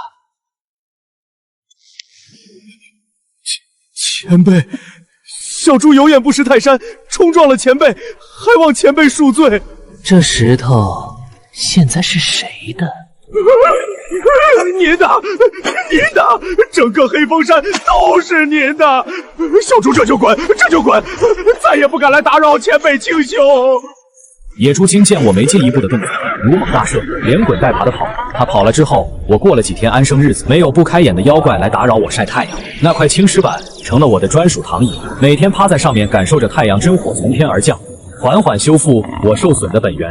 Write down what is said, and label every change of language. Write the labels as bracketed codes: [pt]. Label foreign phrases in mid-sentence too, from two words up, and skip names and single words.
[zh] 前輩，小豬有眼不識泰山，衝撞了前輩，還望前輩恕罪。這石頭現在是誰的？您的，整個黑風山都是您的。小豬這就滾，再也不敢來打擾前輩清修。野豬精見我沒進一步的動作，如猛大赦，連滾帶爬的跑。他跑了之後，我過了幾天安生日子，沒有不開眼的妖怪來打擾我曬太陽。那塊青石板成了我的專屬躺椅，每天趴在上面感受着太陽真火從天而降，緩緩修復我受損的本源。